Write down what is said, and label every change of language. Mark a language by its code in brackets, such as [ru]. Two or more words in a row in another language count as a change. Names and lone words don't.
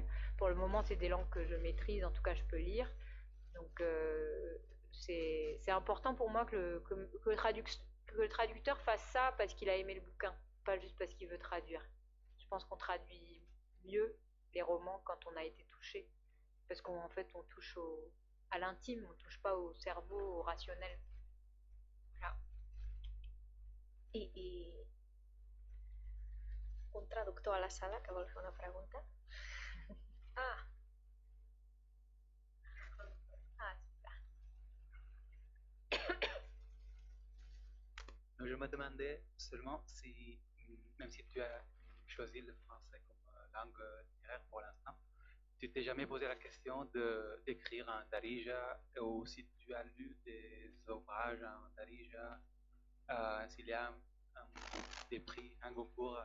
[fr] Pour le moment, c'est des langues que je maîtrise, en tout cas je peux lire. Donc c'est important pour moi que le traducteur fasse ça parce qu'il a aimé le bouquin, pas juste parce qu'il veut traduire. Je pense qu'on traduit mieux les romans quand on a été touché, parce qu'en fait on touche à l'intime, on ne touche pas au cerveau, au rationnel. Voilà. [ca] I un traductor a la sala que vol fer una pregunta? Ah, [fr] Je me demandais seulement si, même si tu as choisi le français comme langue littéraire pour l'instant, tu t'es jamais posé la question d'écrire en Darija, ou si tu as lu des ouvrages en Darija, s'il y a des prix, un concours,